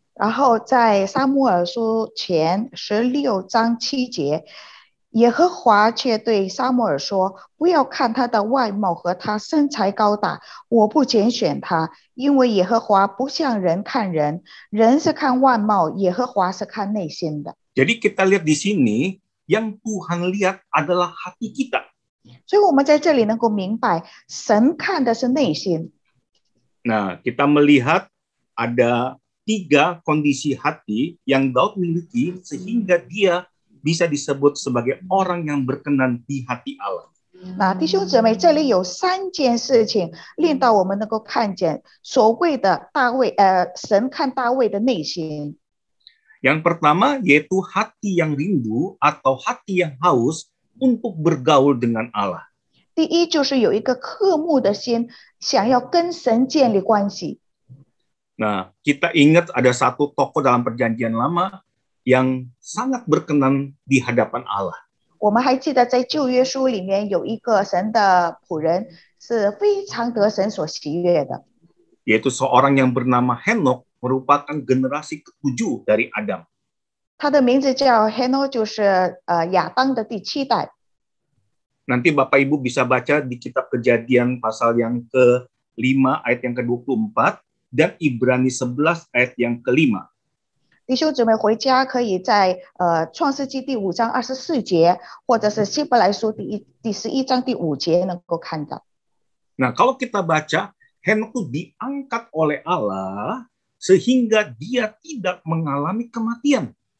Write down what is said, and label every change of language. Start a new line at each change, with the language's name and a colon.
Chinese: 然后在撒母耳书前16章7节，耶和华却对撒母耳说：“不要看他的外貌和他身材高大，我不拣选他，因为耶和华不像人看人，人是看外貌，耶和华是看内心的。”
Indonesian: Jadi kita lihat di sini, yang Tuhan lihat adalah hati kita.
Chinese: 所以我们在这里能够明白，神看的是内心。
Indonesian: Nah, kita melihat ada 3 kondisi hati yang Daud miliki sehingga dia bisa disebut sebagai orang yang berkenan di hati Allah.
Chinese: 那弟兄姊妹，这里有3件事情令到我们能够看见所谓的神看大卫的内心。
Indonesian: Yang pertama yaitu hati yang rindu atau hati yang haus untuk bergaul dengan Allah.
Chinese: 第一就是有一个渴慕的心，想要跟神建立关系。
Indonesian: Nah, kita ingat ada satu tokoh dalam Perjanjian Lama yang sangat berkenan di hadapan Allah.
Chinese: 我们还记得在旧约书里面有一个神的仆人是非常得神所喜悦的，
Indonesian: Yaitu seorang yang bernama Henok, merupakan generasi ke-7 dari Adam.
Chinese: 他的名字叫 Heno， 就是亚当的第7代。
Indonesian: Nanti Bapak Ibu bisa baca di kitab Kejadian pasal yang ke-5 ayat yang ke-24 dan Ibrani 11 ayat yang ke-5.
Chinese: 弟兄姊妹回家可以在创世纪第5章24节，或者是希伯来书第11章第5节能够看到。
Indonesian: Nah, kalau kita baca, Henok itu diangkat oleh Allah sehingga dia tidak mengalami kematian.